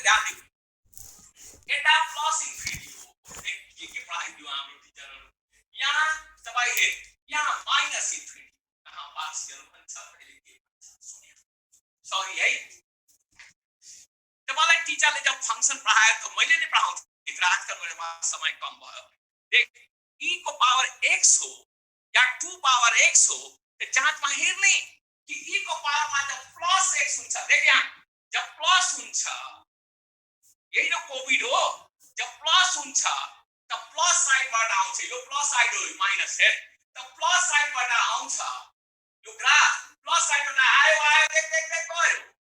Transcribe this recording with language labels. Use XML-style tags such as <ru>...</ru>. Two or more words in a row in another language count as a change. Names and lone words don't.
<ne>ध्यान दिनु एटा</ne> <en>प्लस इन्फिनिटी</en> <ne>हो के पढाइदियो हाम्रो टिचरहरु यहाँ तपाई हेर यहाँ</ne> <en>माइनस इन्फिनिटी</en> <ne>कहाँ पार्शियल भन्छ अहिले के भन्छ सुन्नु सरी है तपाईलाई टिचरले जब फंक्शन पढायो त मैले नै पढाउँछु इतना आजकल मेरो समय कम भयो देख e को पावर x हो या 2 पावर x हो त जाँचमा हेर्ने कि e को पावरमा जब प्लस x हुन्छ देख यहाँ जब प्लस हुन्छ यही न कोभिड हो जब प्लस हुन्छ त प्लस साइडबाट आउँछ यो</ne> <en>प्लस साइड</en> <ne>हो माइनस है त प्लस साइडबाट आउँछ यो ग्राफ प्लस साइडबाट आयो देख गयो</ne>